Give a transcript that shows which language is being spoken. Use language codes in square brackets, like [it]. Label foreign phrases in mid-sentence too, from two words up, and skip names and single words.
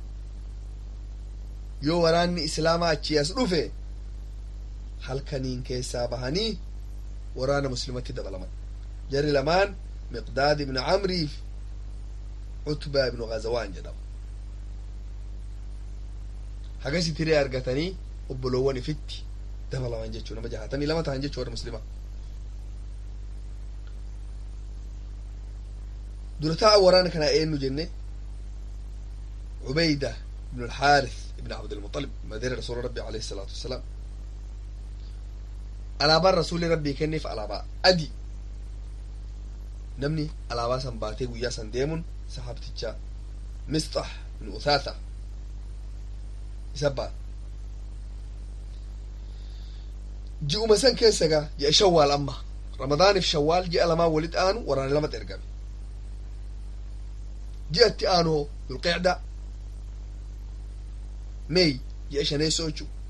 [om] yoo waraanni islaamaa achi as dhufe halkaniin keessaa bahanii waraana muslimatti dabalaman jarri lamaan Miqdaad ibn Camrii fi Utbaa ibn Ghazawaan jedhamu hagasi tiree argatanii obboloowwan ifitti dabalaman jechuu nama 62 ta'an jechuu warra muslimaa dura taa'aa waraana kana eenyu jenne Ubayda ibn al-Harith ibn Abd al-Muttalib madeera rasuula rabbi [ar] عليه الصلاة والسلام [om] alaabaan rasuulli rabbii kenneef alaabaa adii namni alaabaa san baatee guyyaa san deemuun sahaabticha Misxah ibn Uthaatha isabbaa ji'uma san keessa gaa ji'a Shawwaal amma Ramadaaniif Shawwaal ji'a lamaa walitti aanu waraana lamatti ergame ji'atti aanu Dhulqicda Meey ji'a shaneessoo jechuu